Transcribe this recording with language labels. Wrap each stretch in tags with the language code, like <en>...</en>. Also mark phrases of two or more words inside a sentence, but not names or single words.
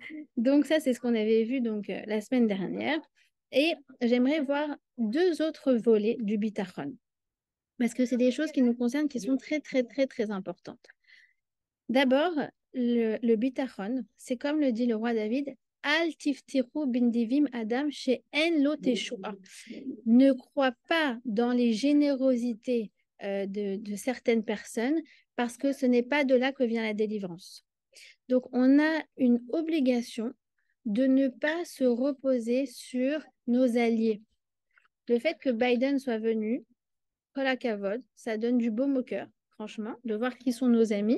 <fr>Donc ça, c'est ce qu'on avait vu donc la semaine dernière. Et j'aimerais voir deux autres volets du bitachon. Parce que c'est des choses qui nous concernent qui sont très, très, très, très importantes. D'abord, le bitachon, c'est comme le dit le roi David,</fr> <he>אל תבטחו בנדיבים אדם שאין לו תשועה.</he> <fr>Ne crois pas dans les générosités de certaines personnes parce que ce n'est pas de là que vient la délivrance. Donc, on a une obligation de ne pas se reposer sur nos alliés. Le fait que Biden soit venu,</fr> <he>כל הכבוד,</he> <fr>ça donne du baume au cœur, franchement, de voir qui sont nos amis.</fr>